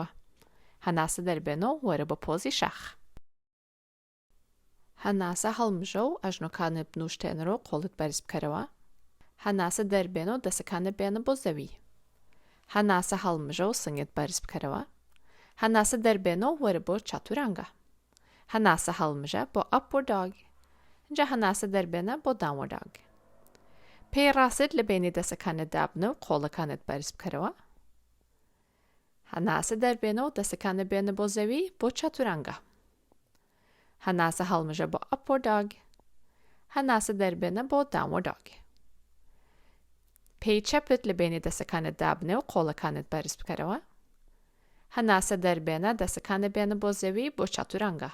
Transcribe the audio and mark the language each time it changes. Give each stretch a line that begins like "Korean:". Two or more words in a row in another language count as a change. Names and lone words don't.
Central Kurdish: هەناسە دەربێنە و وەرە بە پۆزی شەخ. هەناسە هەڵمژە و ئەژنۆکانت بنووشتێنەوە و قۆڵت بەرز بکەرەوە. هەناسە دەربێنە و دەسەکانت بێنە بۆ زەوی. هەناسە هەڵمژە و سنگت بەرز بکەرەوە. هەناسە دەربێنە و وەرە بۆ چاتورانگە. هەناسە هەڵمژە بۆ
English: upward dog.
Central Kurdish: اینجا هەناسە دەربێنە بۆ
English: downward dog.
Central Kurdish: پێی ڕاست لە بینی دەسەکانت دابنە و قۆڵەکانت بەرز بکەرەوە. هەناسە دەربێنە و دەسەکانت بێنە بۆ زەوی بۆ چاتورانگە. هەناسە هەڵمژە بۆ
English: upward dog.
Central Kurdish: هەناسە دەربێنە بۆ
English: downward dog.
Central Kurdish: پێی چەپت لە بینی دەستەکانت دابنێ و قۆڵەکانت بەرز بکەرەوە. هەناسە دەربێنە دەستەکانت بێنە بۆ زەوی بۆ چاتورانگە.